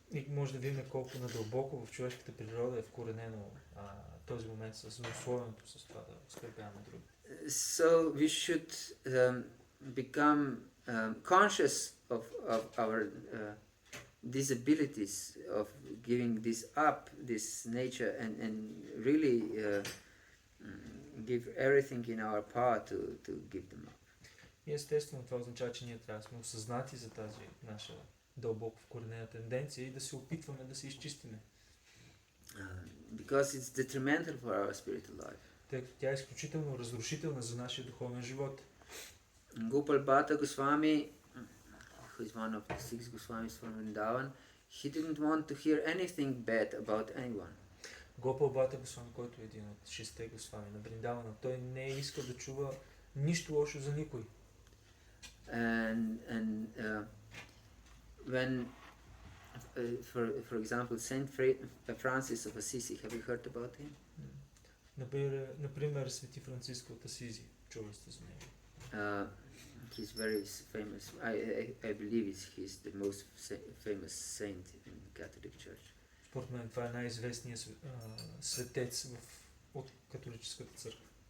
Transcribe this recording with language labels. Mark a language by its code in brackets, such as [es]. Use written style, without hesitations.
[bg] И може да видим колко надълбоко в човешката природа е вкоренено този момент с злословието, с това да оскърбяваме другите. [en] So we should become conscious of our these abilities of giving this up, this nature, and really give everything in our power to give them up. [bg] И естествено това означава, че ние трябва да сме осъзнати за тази наша дълбоко вкоренена тенденция и да се опитваме да се изчистиме. [en] Because it's detrimental for our spiritual life. [bg] Тъй като тя е изключително разрушителна за нашия духовен живот. [en] Gopal Bhatta Goswami, who is one of the 6 Goswamis from Vrindavan, he didn't want to hear anything bad about anyone. [bg] Гопал Бата Госвами, който е един от 6 Госвами на Вриндавана, той не е искал да чува нищо лошо за никой. [en] And when, for example, Saint Francis of Assisi, have you heard about him? [bg] Например, Свети Франциско от Асизи, чували сте за него. [en] He's very famous. I believe he's the most famous saint in the Catholic Church. [bg] Според мен това е най-известният светец от католическата църква.